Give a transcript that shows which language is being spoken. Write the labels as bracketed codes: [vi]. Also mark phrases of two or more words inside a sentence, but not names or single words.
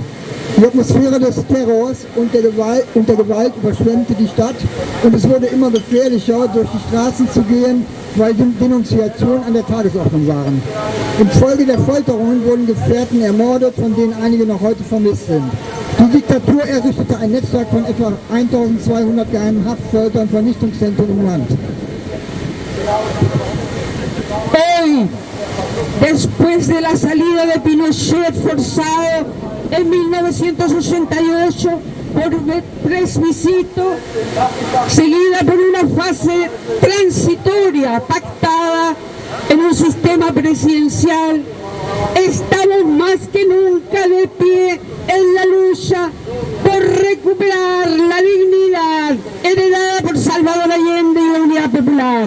[de] Die Atmosphäre des Terrors und der Gewalt überschwemmte die Stadt und es wurde immer gefährlicher, durch die Straßen zu gehen, weil Denunziationen an der Tagesordnung waren. Infolge der Folterungen wurden Gefährten ermordet, von denen einige noch heute vermisst sind. Die Diktatur errichtete ein Netzwerk von etwa 1200 geheimen Haftfolter- und Vernichtungszentren im Land. [es] Hoy, después de la salida de Pinochet forzado en 1988 por plebiscito, seguida por una fase transitoria pactada en un sistema presidencial, estamos más que nunca de pie en la lucha por recuperar la dignidad heredada por Salvador Allende y la Unidad Popular.